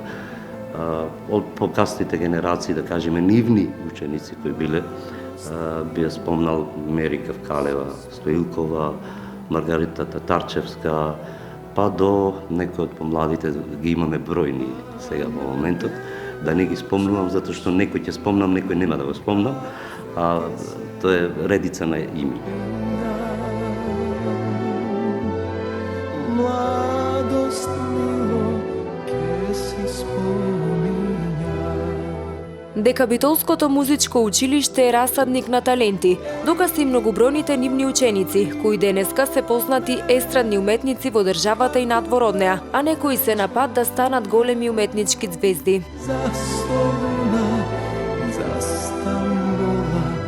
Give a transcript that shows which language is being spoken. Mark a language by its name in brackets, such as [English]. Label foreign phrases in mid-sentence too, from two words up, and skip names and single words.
[Macedonian] Од покасните генерации, да кажеме, нивни ученици кои биле, би ја спомнал Мери Кавкалева Стоилкова, Маргарита Татарчевска, па до некои од помладите ги имаме бројни сега во моментот, да не ги спомнувам, затоа што некој ќе спомнам, некој нема да го спомнам, а тоа е редица на имиња. Младост мило ќе си споминја. Дека Битолското музичко училиште е расадник на таленти, доказ и многобројните нивни ученици, кои денеска се познати естрадни уметници во државата и надвор од неа, а некои се на пат да станат големи уметнички звезди. За Солуна, за Стамбола,